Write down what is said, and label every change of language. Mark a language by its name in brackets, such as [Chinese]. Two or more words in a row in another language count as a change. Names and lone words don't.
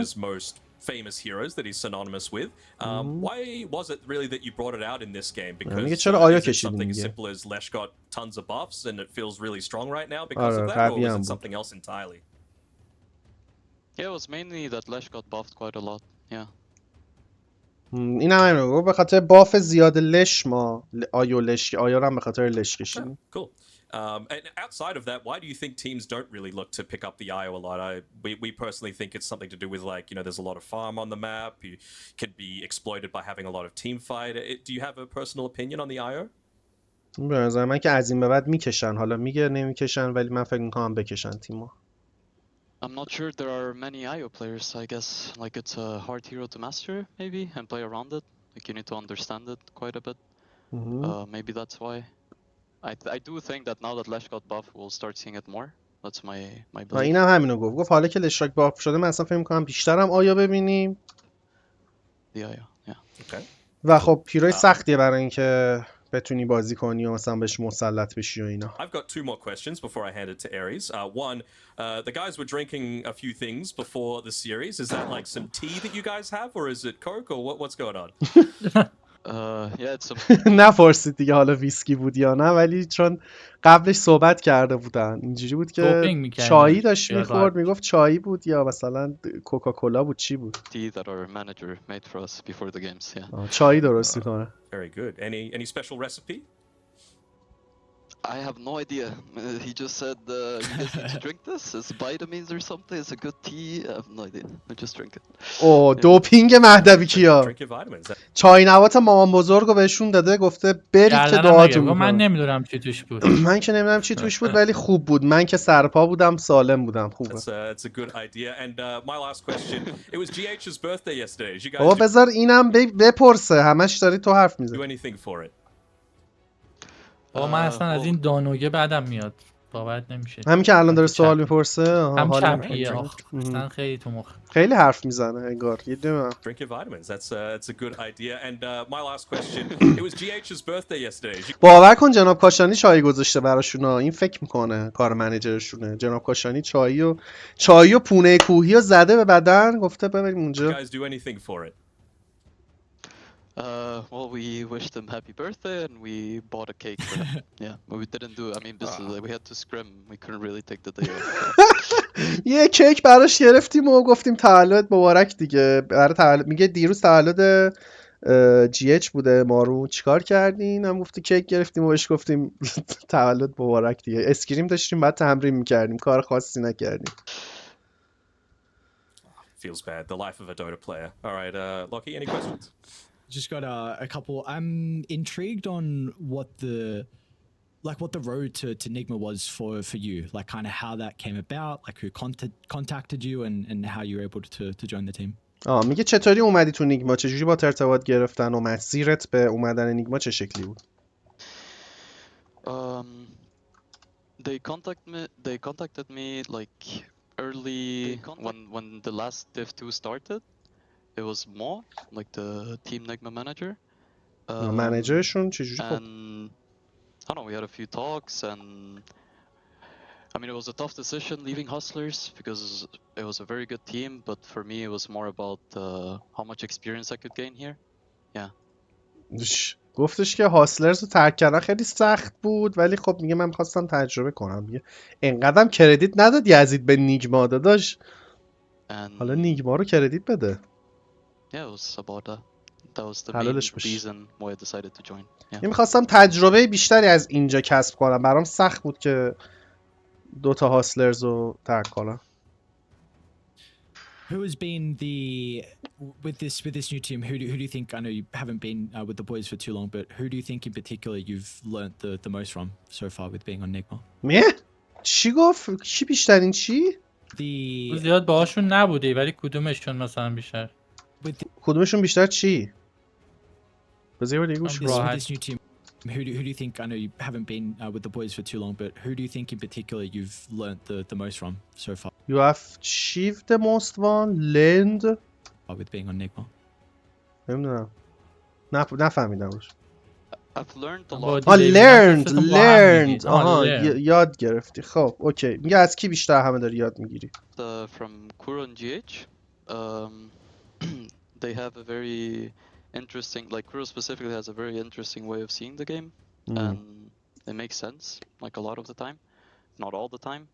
[English] GH's most famous heroes that he's synonymous with. Why was it really that you brought it out in this game? Because [Persian] میگه چرا آیو [English] is it [Persian] کشیدی [English] something as [Persian] میگه. [English] simple as Lesh got tons of buffs and it feels really strong right now because of that, or was it something else entirely? Yeah, it was mainly that Lesh got buffed quite a lot. Yeah. [Persian] این هم همینو به خاطر باف زیاد لش ما آیو لش، آیو هم به خاطر لش کشیدیم. [English] Cool. And outside of that, why do you think teams don't really look to pick up the IO a lot? We personally think it's something to do with, like, you know, there's a lot of farm on the map. You can be exploited by having a lot of team fight. Do you have a personal opinion on the IO? [Persian] به نظر من که از این به بعد میکشن. حالا میگه نمیکشن ولی من فکر میکنم بکشن تیمو. [English] I'm not sure there are many IO players. I guess like it's a hard hero to master maybe and play around it. Like you need to understand it quite a bit. Maybe that's why. I do think that now that Lesh got buff, we'll start seeing it more. That's my belief. [Persian] اینم همینو گفت حالا که لشراک باف شده من اصلا فکر می‌کنم بیشترم آیا ببینیم. [English] Yeah. Okay. [Persian] و خب پیروی سختیه برای اینکه بتونی بازی کنی و مثلا بهش مسلط بشی و اینا. [English] I've got two more questions before I hand it to Aries. One, the guys were drinking a few things before the series. Is that like some tea that you guys have, or is it Coke, or what's going on? Yeah, it's some [Persian] نپرسید دیگه حالا ویسکی بود یا نه، ولی چون قبلش صحبت کرده بودن اینجوری بود که دوپینگ می‌کردن. چایی داشت یا میخورد، میگفت چایی بود یا مثلا کوکاکولا بود، چی بود؟ [English] tea that our manager made for us before the games. Yeah. [Persian] چایی درست میکنه. [English] Very good. Any special recipe? I have no idea. He just said you guys need to drink this. It's vitamins or something. It's a good tea. I have no idea. I just drink it. [Persian] دوپینگ مهدوی کیا؟ [English] Drink your vitamins. [Persian] چای نبات مامان بزرگو بهشون داده، گفته برید که گردنم دعاتون نگه. من میکنم. نمیدونم چی توش بود. من که نمیدونم چی توش بود ولی خوب بود. من که سرپا بودم سالم بودم. خوبه. [English] That's a good idea. And my last question. It was GH's birthday yesterday. Did you [Persian] بابا [English] guys [Persian] بذار اینم بپرسه، همش داری تو حرف میزنی. [English] do anything for it? [Persian] بابا من اصلا از این دانوگه بعدم میاد. باورت نمیشه. همین که الان داره سوال میپرسه. هم چپیه اصلا خیلی تو مخ. خیلی حرف میزنه انگار. یه دونه. [English] Drink your vitamins. That's a good idea. And my last question. It was GH's birthday yesterday. [Persian] باور کن جناب کاشانی چای گذاشته براشونا. این فکر میکنه کار منیجرشونه. جناب کاشانی چایی و پونه کوهی رو زده به بدن، گفته ببریم اونجا. [English] You guys do anything for it? Well, we wished him happy birthday and we bought a cake for him. Yeah, but we didn't do. I mean, we had to scrim. We couldn't really take the day off. [Persian] یه کیک براش گرفتیم و گفتیم تولد مبارک دیگه. برای تولد میگه دیروز تولد جی اچ بوده. مارو چیکار کردین؟ هم گفته کیک گرفتیم و بهش گفتیم تولد مبارک دیگه. اسکریم داشتیم بعد تمرین میکردیم، کار خاصی نکردیم. [English] Feels bad. The life of a Dota player. All right, Lockie, any questions? Just got a couple. I'm intrigued on what the road to Nigma was for you, like kind of how that came about, like who contacted you and how you were able to join the team. [Persian] میگه چطوری اومدی تو نیگما، چجوری با ارتباط گرفتن و مسیرت به اومدن نیگما چه شکلی بود؟ [English] They contacted me like early when the last Div 2 started. It was Mo, like the team Nigma manager. [Persian] منیجرشون چجوری خب؟ [English] And I don't know, we had a few talks and I mean it was a tough decision leaving Hustlers because it was a very good team, but for me it was more about how much experience I could gain here. Yeah. [Persian] گفتش که هاسلرز رو ترک کردن خیلی سخت بود ولی خب میگه من می‌خواستم تجربه کنم. میگه انقدرم کردیت نداد یزید به نیگما داداش. حالا نیگما رو کردیت بده. [English] Yeah, it was about that. That was the [Persian] حلالش [English] main [Persian] باشه. [English] reason why I decided to join. Yeah. [Persian] می‌خواستم تجربه بیشتری از اینجا کسب کنم. برام سخت بود که دوتا هاسلرز رو ترک کنم. [English] Who has been with this new team? Who do you think? I know you haven't been with the boys for too long, but who do you think in particular you've learnt the most from so far with being on Nigma? [Persian] چی گفت؟ چی بیشترین چی؟ زیاد باهاشون نبودی ولی کدومشون مثلا بیشتر؟ کدومشون بیشتر چی؟ بذار دیگه گوش [English] with this new team. Who do you think? I know you haven't been with the boys for too long, but who do you think in particular you've learnt the most from so far? You have achieved the most one, learned With being on Nigma. [Persian] نمیدونم. نفهمیدم روش. [English] I've learned a lot. learned. [Persian] آها یاد گرفتی. خب اوکی. میگه از کی بیشتر همه داری یاد میگیری؟ [English] From Kuro and GH. They have a very interesting, like Kuro specifically has a very interesting way of seeing the game, and it makes sense like a lot of the time, not all the time.